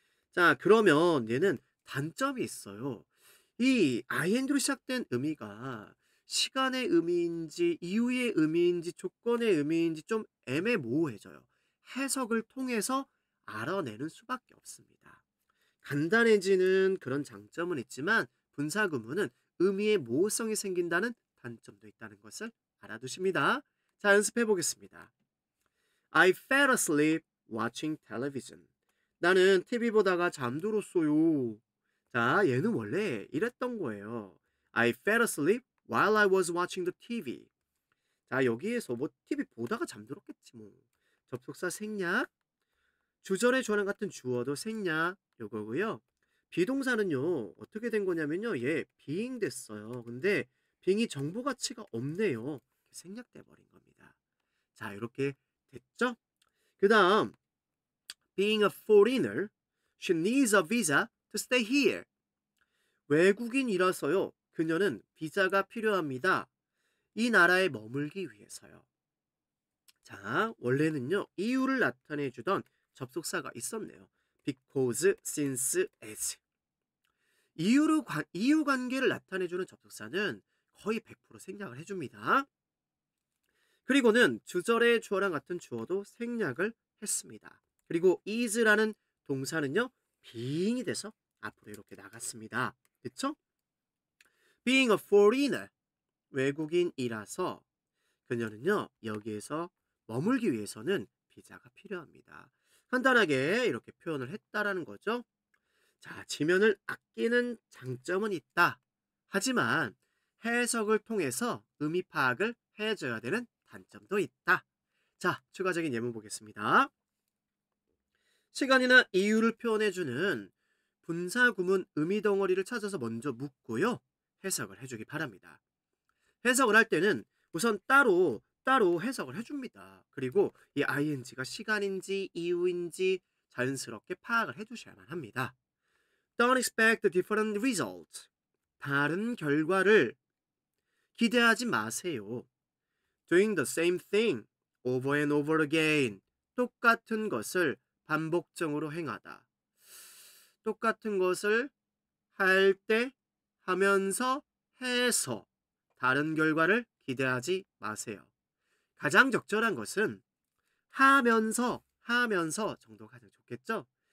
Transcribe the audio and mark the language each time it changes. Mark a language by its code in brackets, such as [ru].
[ko] 자, 그러면 얘는 단점이 있어요. 이 ing로 시작된 의미가 시간의 의미인지 이유의 의미인지 조건의 의미인지 좀 애매모호해져요. 해석을 통해서 알아내는 수밖에 없습니다. 간단해지는 그런 장점은 있지만 분사 구문은 의미의 모호성이 생긴다는 단점도 있다는 것을 알아두십니다. 자, 연습해 보겠습니다. [en] I fell asleep watching television. [ko] 나는 TV 보다가 잠들었어요. 자, 얘는 원래 이랬던 거예요. [en] I fell asleep while I was watching the TV. [ko] 자, 여기에서 뭐 TV 보다가 잠들었겠지 뭐. 접속사 생략, 주절의 주어랑 같은 주어도 생략 요거고요. 비동사는요. 어떻게 된 거냐면요. 얘 being 됐어요. 근데 being이 정보 가치가 없네요. 생략돼 버린 겁니다. 자, 이렇게 됐죠? 그다음 [en] being a foreigner, she needs a visa to stay here. [ko] 외국인이라서요. 그녀는 비자가 필요합니다. 이 나라에 머물기 위해서요. 자, 원래는요. 이유를 나타내 주던 접속사가 있었네요. [en] because, since, as. [ko] 이유 관계를 나타내 주는 접속사는 거의 100% 생략을 해 줍니다. 그리고는 주절의 주어랑 같은 주어도 생략을 했습니다. 그리고 is라는 동사는요. being이 돼서 앞으로 이렇게 나갔습니다. 그쵸? [en] being a foreigner, [ko] 외국인이라서 그녀는요. 여기에서 머물기 위해서는 비자가 필요합니다. 간단하게 이렇게 표현을 했다라는 거죠. 자, 지면을 아끼는 장점은 있다. 하지만 해석을 통해서 의미 파악을 해줘야 되는 단점도 있다. 자, 추가적인 예문 보겠습니다. 시간이나 이유를 표현해주는 분사 구문 의미 덩어리를 찾아서 먼저 묻고요. 해석을 해주기 바랍니다. 해석을 할 때는 우선 따로 해석을 해줍니다. 그리고 이 ing가 시간인지 이유인지 자연스럽게 파악을 해주셔야만 합니다. [en] Don't expect different results. [ko] 다른 결과를 기대하지 마세요. [en] Doing the same thing over and over again. [ko] 똑같은 것을 반복적으로 행하다. 똑같은 것을 할 때, 하면서, 해서 다른 결과를 기대하지 마세요. 가장 적절한 것은 하면서 정도가 가장 좋겠죠?